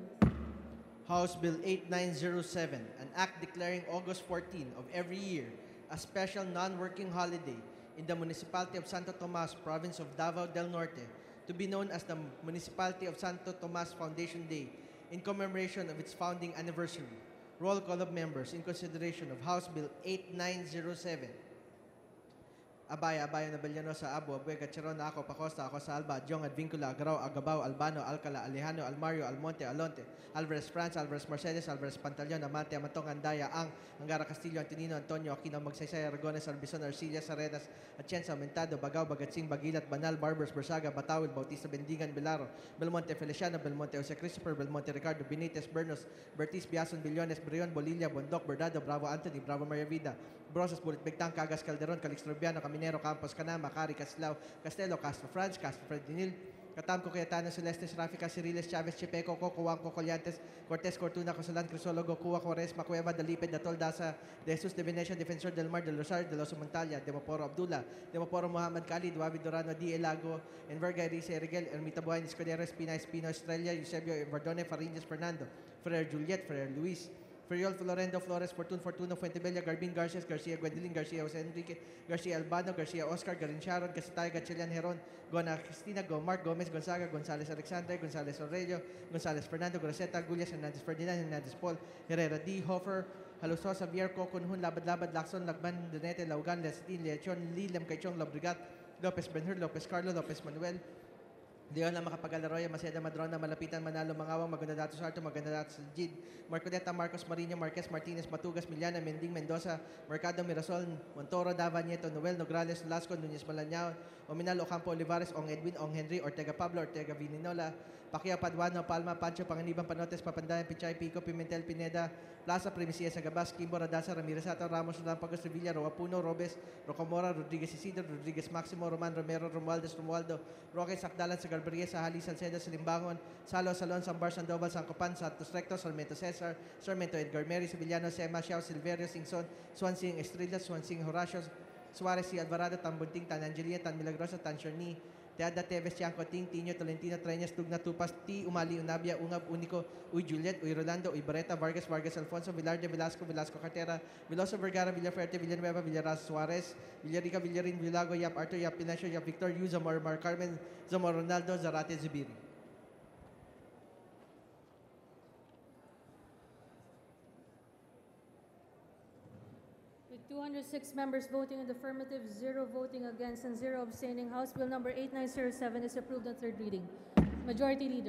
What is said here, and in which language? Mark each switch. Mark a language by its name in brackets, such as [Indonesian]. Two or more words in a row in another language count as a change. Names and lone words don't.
[English] House Bill 8907, an act declaring August 14 of every year a special non-working holiday in the municipality of Santo Tomas, province of Davao del Norte, to be known as the Municipality of Santo Tomas Foundation Day in commemoration of its founding anniversary. Roll call of members in consideration of House Bill 8907. Abaya Nabelyano sa Abu, Abuega, Charon, ako, Pacosta, ako sa Alba, Jong, Advincula, Agrao, Agabao, Albano, Alcala, Alejano, Almario, Almonte, Alonte, Alvarez France, Alvarez Mercedes, Alvarez Pantaleon, Amante, Amantong, Andaya, Angara Castillo, Antonino, Antonio, Aquino, Magsaysay, Aragones, Arbizon, Arcilla, Saredas, Atienza, Aumentado, Bagao, Bagatsing, Bagilat, Banal, Barbers, Bersaga, Batawil, Bautista, Bendigan, Belaro, Belmonte, Feliciano, Belmonte, Jose Christopher, Belmonte, Ricardo, Benitez, Bernos, Bertis, Biason, Billones, Brion, Bolilla, Bondoc, Bordado, Bravo Anthony, Bravo Maria Vida, Brosas, Bulit Bigtang, Cagas, Calderon, Calixtrobiano, Caminero, Campos, Canama, Cari, Casilao, Castelo, Castro Franz, Castro Fredinil, Catamco, Cayetano, Celeste, Serafica, Ciriles, Chavez, Chipeco, Cuanco, Collantes, Cortez, Cortuna, Cosalan, Crisologo, Cuba, Quaresma, Cueva, Dalipe, Datol, Daza, De Jesus, De Venecia, Defensor del Mar, del Rosar, de los Montalia, de Maporo Abdullah, de Maporo Muhammad Khalid, Duavi Dorano, D. Elago, Enverga, Irisa Reguel, Ermita Buan, Escudero, Espina, Estrella, Eusebio, Bardone, Farinas, Fernando, Ferrer Juliet, Ferrer Luis, Ferriol, Florendo, Flores, Fortuno, Fuentebella, Garbin, Garcias, Garcia, Gwendolyn, Garcia, Jose Enrique, Garcia, Albano, Garcia, Oscar, Garincharon, Casatay, Gatchilian, Heron, Gona, Cristina, Mark, Gomez, Gonzaga, Gonzales, Alexander, Gonzales, Aurelio, Gonzales, Fernando, Groseta, Gullias, Hernandez, Ferdinand, Hernandez, Paul, Herrera, D. Hofer, Haluso, Xavier, Coconhun, Labad, Lacson, Lagban, Donete, Laugan, Lestin, Leachon, Lilam, Kaichong, Lobrigat, Lopez Benhur, Lopez Carlo, Lopez Manuel, Leon na Makapagalaroya, Maceda Madrona, Malapitan, Manalo, Mangawang, Maganda Dato Sarto, Maganda Dato Jid, Marcoleta, Marcos Marino, Marquez, Martinez, Matugas, Miliana, Mending, Mendoza, Mercado, Mirasol, Montoro, Dava, Nieto, Noel, Nograles, Lasco, Nunez Malañao, Ominal, Ocampo, Olivares, Ong Edwin, Ong Henry, Ortega Pablo, Ortega Vininola, Pacquiao, Paduano, Palma, Pancho, Panganiban, Panotes, Papandayan, Pichay, Pico, Pimentel, Pineda, Plaza, Primicia, Sagabas, Kimbo, Radasa, Ramirez, Ato, Ramos, Lampagos, Revilla, Roa Puno, Robes, Rocamora, Rodriguez Isidro, Rodriguez Maximo, Roman Romero, Romualdo, Roque, Sakdalan, Sagalberia, Sahali, Salceda, Salimbangon, Salo, Salon, Sambar, Sandoval, Sancopan, Santos Recto, Sarmiento Cesar, Sarmiento Edgar Mary, Sevillano, Sema, Xiao, Silverio, Singson, Swansing Estrella, Swansing Horacio, Suarez, C. Alvarado, Tambunting, Tan Angelia, Tan Milagrosa, Tan Shorni, Teada Teves, Tiangco, Ting, Tino, Tolentino, Treñas, Tugna, Tupas, T. Umali, Unabia, Ungab, Unico, Uy Juliet, Uy Rolando, Uy Barreta, Vargas, Alfonso, Villarde, Velasco Cartera, Veloso Vergara, Villaferte, Villanueva, Villaraz, Suarez, Villarica, Villarin, Villago, Yap Arthur, Yap Pinacio, Yap Victor, Yu, Zamor, Mar Carmen, Zamor Ronaldo, Zarate, Zubiri. With 206 members voting in the affirmative, 0 voting against, and 0 abstaining, House Bill number 8907 is approved on third reading. Majority Leader.